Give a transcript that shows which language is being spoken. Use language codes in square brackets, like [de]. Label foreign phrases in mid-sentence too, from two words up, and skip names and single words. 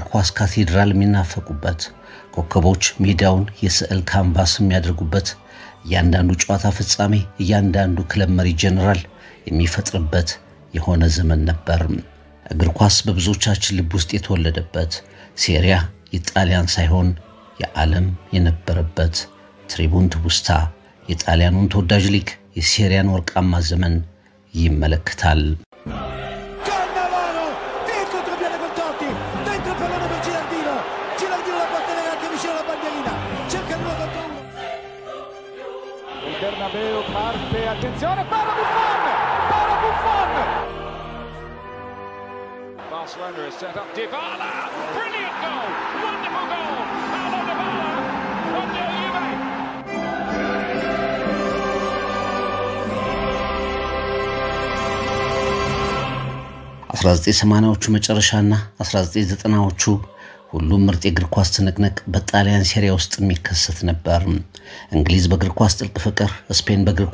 [am] ኳስ ካቴድራል የሚናፈቁበት፣ ኮከቦች ሜዳውን የስዕል ካንቫስ የሚያደርጉበት፣ እያንዳንዱ ጨዋታ ፍጻሜ እያንዳንዱ ክለብ መሪ ጀነራል የሚፈጥርበት የሆነ ዘመን ነበር። እግር ኳስ በብዙዎቻችን ልብ ውስጥ የተወለደበት፣ ሴሪያ የጣሊያን ሳይሆን የዓለም የነበረበት፣ ትሪቡን ትውስታ የጣሊያኑን ተወዳጅ ሊግ የሴሪያን ወርቃማ ዘመን ይመለከታል። [it] Cannavaro, via il contropiede con Totti, dentro il pallone per Giraldino la batterà anche vicino alla bandierina, cerca 2 contro 1. Il Bernabeu parte, attenzione, para Buffon! [en] Barcelona has set up Dybala, brilliant goal, wonderful goal, Paulo Dybala, 1-0 Juve. [am] 1980ዎቹ መጨረሻና 1990ዎቹ ሁሉም ምርጥ የእግር ኳስ ትንቅንቅ በጣሊያን ሴሪያ ውስጥ የሚከሰት ነበር። እንግሊዝ በእግር ኳስ ጥልቅ ፍቅር፣ ስፔን በእግር